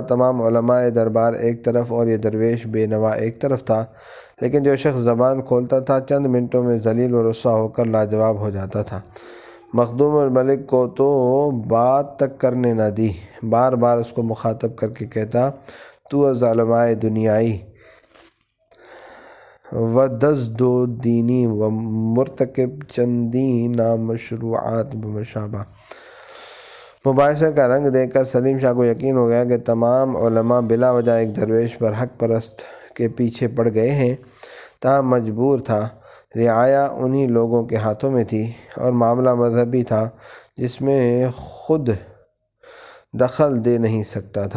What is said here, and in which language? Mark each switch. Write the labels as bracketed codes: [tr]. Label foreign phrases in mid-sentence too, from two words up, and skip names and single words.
[ur] تمام علماء دربار ایک طرف اور یہ درویش بے نوا ایک طرف تھا، لیکن جو شخص زبان کھولتا تھا چند منٹوں میں ذلیل و رسوا ہو کر لاجواب ہو جاتا تھا۔ مخدوم الملک کو تو بات تک کرنے نہ دی، بار بار اس کو مخاطب کر کے کہتا: [fa] تو از علماء دنیائی و دزد و دینی و مرتکب چندین نامشروعات بمشابہ۔ [ur] مباحثے کا رنگ دیکھ کر سلیم شاہ کو یقین ہو گیا کہ تمام علماء بلا وجہ ایک درویش پر حق پرست کے پیچھے پڑ گئے ہیں، تاہم مجبور تھا۔ رعایا انہی لوگوں کے ہاتھوں میں تھی اور معاملہ مذہبی تھا جس میں خود دخل دے نہیں سکتا تھا۔